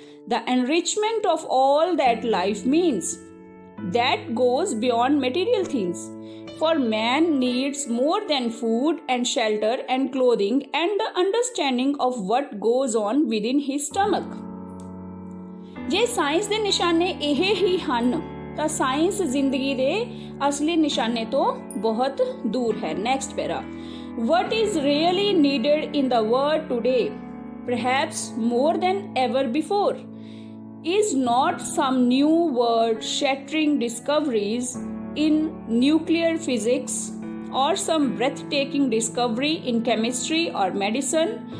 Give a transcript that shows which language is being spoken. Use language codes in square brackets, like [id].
[en] the enrichment of all that life means. That goes beyond material things. For man needs more than food and shelter and clothing and the understanding of what goes on within his stomach. [pa] ਜੇ science ਦੇ ਨਿਸ਼ਾਨੇ ਇਹ ਹੀ ਹਨ ਤਾਂ science ਜ਼ਿੰਦਗੀ ਦੇ ਅਸਲੀ ਨਿਸ਼ਾਨੇ ਤੋਂ ਬਹੁਤ ਦੂਰ ਹੈ। [en] Next para, what is really needed in the world today, perhaps more than ever before, is not some new world-shattering discoveries in nuclear physics or some breathtaking discovery in chemistry or medicine.